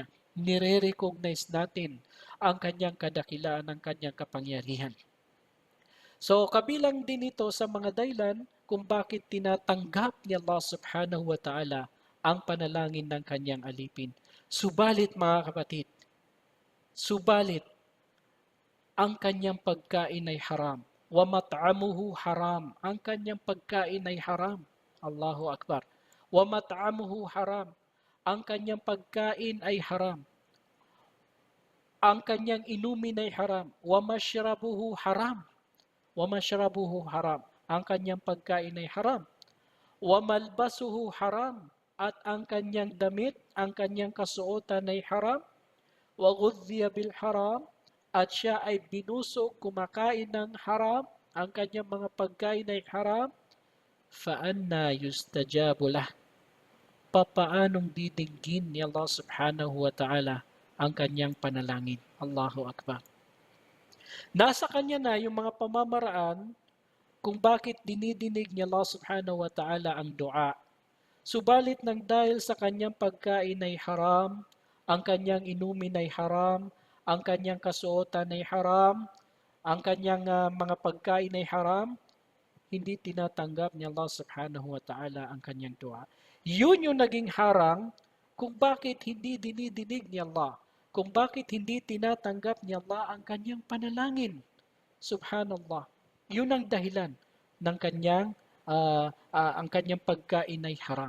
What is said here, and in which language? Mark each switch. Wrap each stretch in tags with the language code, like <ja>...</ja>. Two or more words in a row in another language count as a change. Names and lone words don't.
<tl>Nire-recognize natin ang Kanyang kadakilaan, ang Kanyang kapangyarihan. So kabilang din ito sa mga dahilan kung bakit tinatanggap ni Allah</tl> <ar>سبحانه وتعالى</ar> <tl>ang panalangin ng Kanyang alipin. Subalit mga kapatid, ang kanyang pagkain ay haram.</tl> <ar>ومطعمه حرام.</ar> <tl>Ang kanyang pagkain ay haram.</tl> <ar>الله أكبر. ومطعمه حرام.</ar> <tl>Ang kanyang pagkain ay haram. Ang kanyang inumin ay haram.</tl> <ar>ومشربه حرام. ومشربه حرام.</ar> <tl>Ang kanyang pagkain ay haram.</tl> <ar>وملبسه حرام.</ar> <tl>At ang kanyang damit, ang kanyang kasuotan ay haram.</tl> <ar>وغذي بالحرام.</ar> <tl>at siya ay binusog kumakain ng haram, ang kanyang mga pagkain ay haram,</tl> <ar>فَأَنَّى يُسْتَجَابُ لَهُ</ar> <tl>Papaanong didinggin ni Allah</tl> <ar>سبحانه وتعالى</ar> <tl>ang kanyang panalangin.</tl> <ar>الله أكبر.</ar> <tl>Nasa kanya na yung mga pamamaraan kung bakit dinidinig ni Allah</tl> <ar>سبحانه وتعالى</ar> <tl>ang dua. Subalit nang dahil sa kanyang pagkain ay haram, ang kanyang inumin ay haram, ang kanyang kasuotan ay haram, ang kanyang mga pagkain ay haram, hindi tinatanggap ni Allah</tl> <ar>سبحانه وتعالى</ar> <tl>ang kanyang dua. Yun yung naging harang kung bakit hindi dinidinig ni Allah, kung bakit hindi tinatanggap ni Allah ang kanyang panalangin. Subhanallah. Yun ang dahilan ng ang kanyang pagkain ay haram.</tl>